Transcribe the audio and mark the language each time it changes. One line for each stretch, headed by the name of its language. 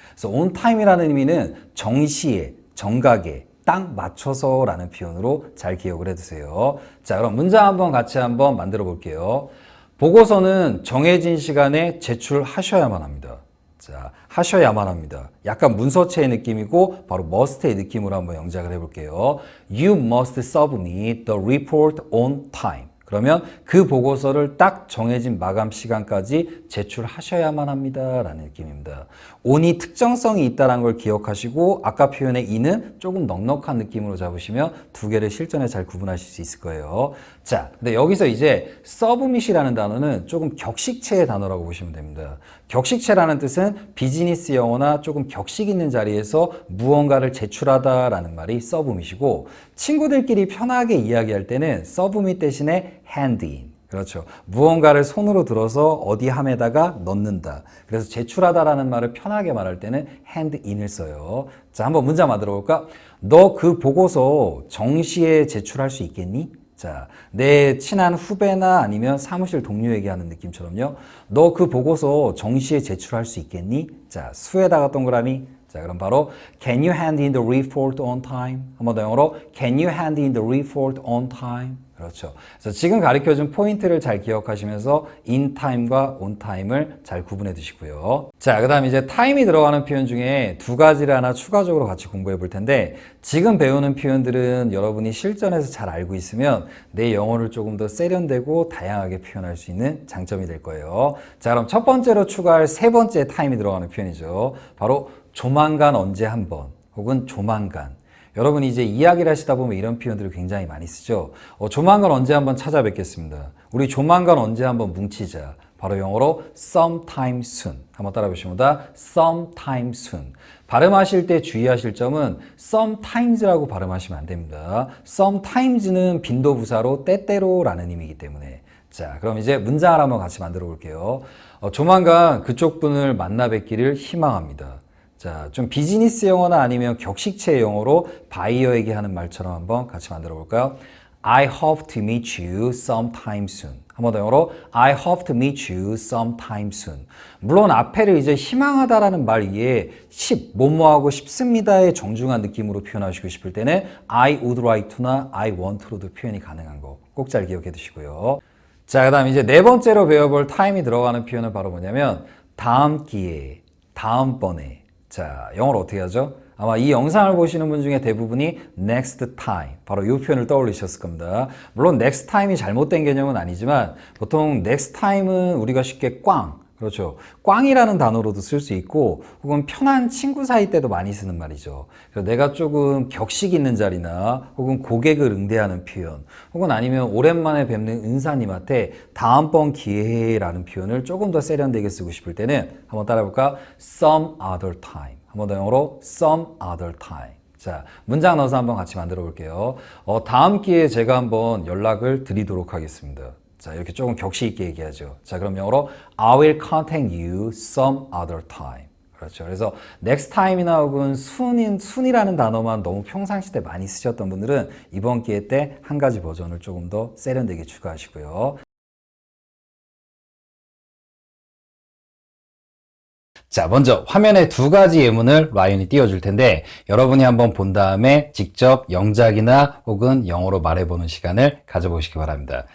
Korean: 그래서 on time이라는 의미는 정시에, 정각에, 딱 맞춰서 라는 표현으로 잘 기억을 해두세요. 자, 그럼 문장 한번 같이 한번 만들어 볼게요. 보고서는 정해진 시간에 제출하셔야만 합니다. 자, 하셔야만 합니다. 약간 문서체의 느낌이고 바로 must의 느낌으로 한번 영작을 해볼게요.
English: You must submit the report on time.
Korean: 그러면 그 보고서를 딱 정해진 마감 시간까지 제출하셔야만 합니다 라는 느낌입니다. on이 특정성이 있다는 걸 기억하시고 아까 표현의 in은 조금 넉넉한 느낌으로 잡으시면 두 개를 실전에 잘 구분하실 수 있을 거예요. 자, 근데 여기서 이제 submit이라는 단어는 조금 격식체의 단어라고 보시면 됩니다. 격식체라는 뜻은 비즈니스 영어나 조금 격식 있는 자리에서 무언가를 제출하다라는 말이 submit이고, 친구들끼리 편하게 이야기할 때는 submit 대신에 hand in. 그렇죠. 무언가를 손으로 들어서 어디 함에다가 넣는다. 그래서 제출하다라는 말을 편하게 말할 때는 hand in을 써요. 자, 한번 문장 만들어 볼까? 너 그 보고서 정시에 제출할 수 있겠니? 자, 내 친한 후배나 아니면 사무실 동료에게 하는 느낌처럼요. 너 그 보고서 정시에 제출할 수 있겠니? 자, 수에다가 동그라미. 자, 그럼 바로
English: Can you hand in the report on time?
Korean: 한 번 더 영어로
English: Can you hand in the report on time?
Korean: 그렇죠. 그래서 지금 가르쳐준 포인트를 잘 기억하시면서 in time과 on time을 잘 구분해 두시고요. 자, 그 다음 이제 time이 들어가는 표현 중에 두 가지를 하나 추가적으로 같이 공부해 볼 텐데, 지금 배우는 표현들은 여러분이 실전에서 잘 알고 있으면 내 영어를 조금 더 세련되고 다양하게 표현할 수 있는 장점이 될 거예요. 자, 그럼 첫 번째로 추가할 세 번째 time이 들어가는 표현이죠. 바로 조만간 언제 한번, 혹은 조만간. 여러분이 이제 이야기를 하시다 보면 이런 표현들을 굉장히 많이 쓰죠. 조만간 언제 한번 찾아뵙겠습니다. 우리 조만간 언제 한번 뭉치자. 바로 영어로 sometime soon. 한번 따라 보십니다. sometime soon. 발음하실 때 주의하실 점은 sometimes라고 발음하시면 안 됩니다. sometimes는 빈도부사로 때때로라는 의미이기 때문에. 자, 그럼 이제 문장을 한번 같이 만들어 볼게요. 조만간 그쪽 분을 만나 뵙기를 희망합니다. 자, 좀 비즈니스 영어나 아니면 격식체 영어로 바이어에게 하는 말처럼 한번 같이 만들어 볼까요?
English: I hope to meet you sometime soon.
Korean: 한 번 더 영어로
English: I hope to meet you sometime soon.
Korean: 물론 앞에를 이제 희망하다라는 말 위에 뭐뭐하고 싶습니다의 정중한 느낌으로 표현하시고 싶을 때는
English: I would like to
Korean: 나
English: I want to
Korean: 로도 표현이 가능한 거 꼭 잘 기억해 두시고요. 자, 그 다음 이제 네 번째로 배워볼 time이 들어가는 표현은 바로 뭐냐면 다음 기회에, 다음번에. 자, 영어로 어떻게 하죠? 아마 이 영상을 보시는 분 중에 대부분이 next time, 바로 이 표현을 떠올리셨을 겁니다. 물론 next time이 잘못된 개념은 아니지만 보통 next time은 우리가 쉽게 그렇죠. 꽝이라는 단어로도 쓸 수 있고 혹은 편한 친구 사이 때도 많이 쓰는 말이죠. 그래서 내가 조금 격식 있는 자리나 혹은 고객을 응대하는 표현 혹은 아니면 오랜만에 뵙는 은사님한테 다음번 기회라는 표현을 조금 더 세련되게 쓰고 싶을 때는 한번 따라해볼까?
English: Some other time.
Korean: 한 번 더 영어로
English: some other time.
Korean: 자, 문장 넣어서 한번 같이 만들어 볼게요. 다음 기회에 제가 한번 연락을 드리도록 하겠습니다. 자, 이렇게 조금 격식 있게 얘기하죠. 자, 그럼 영어로
English: I will contact you some other time.
Korean: 그렇죠. 그래서 next time이나 혹은 soon이라는 단어만 너무 평상시 때 많이 쓰셨던 분들은 이번 기회 때 한 가지 버전을 조금 더 세련되게 추가하시고요. 자, 먼저 화면에 두 가지 예문을 라이언이 띄워줄 텐데 여러분이 한번 본 다음에 직접 영작이나 혹은 영어로 말해보는 시간을 가져보시기 바랍니다.